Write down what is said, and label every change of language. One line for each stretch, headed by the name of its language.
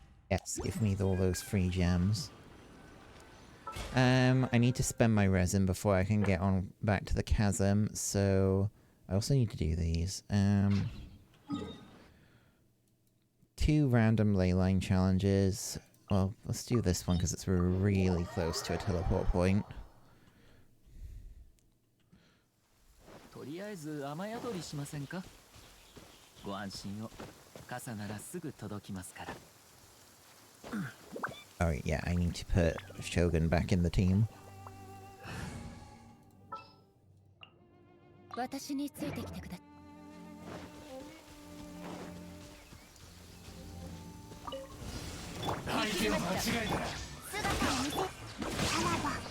English: Yes, give me all those free gems. I need to spend my resin before I can get on back to the Chasm, so I also need to do these. 2 random leyline challenges. Well, let's do this one because it's really close to a teleport point.
Japanese: とりあえず雨宿りしませんか。ご安心を。傘ならすぐ届きますから。
English: Alright, yeah, I need to put Shogun back in the team.
Japanese: 私についてきてください。相手を間違えたら姿を見せさらば。